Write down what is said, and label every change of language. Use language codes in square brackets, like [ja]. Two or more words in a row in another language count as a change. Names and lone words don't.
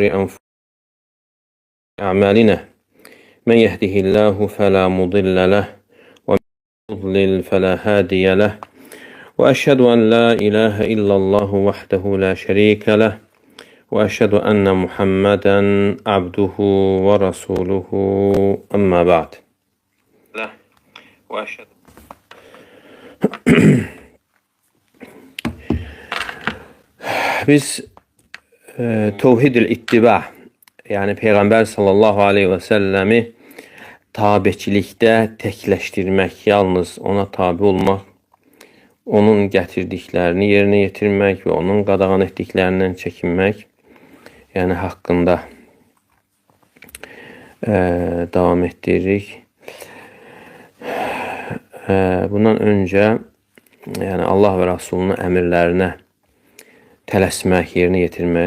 [ar] أنفسنا وأعمالنا من يهده الله فلا مضل له ومن يضلل فلا هادي له وأشهد أن لا إله إلا الله وحده لا شريك له وأشهد أن محمدا عبده ورسوله أما بعد وأشهد [az] Biz tevhid-ül ittiba, yani Peygamber [ar] صلى الله عليه وسلم [az] tabiçilikdə təkləşdirmək, yalnız ona tabi olmaq, onun gətirdiklərini yerinə yetirmək və onun qadağan etdiklərindən çəkinmək, yəni haqqında davam etdiririk. Bundan öncə yəni Allah və Rasulunun əmrlərinə tələsmək, yerinə yetirməyə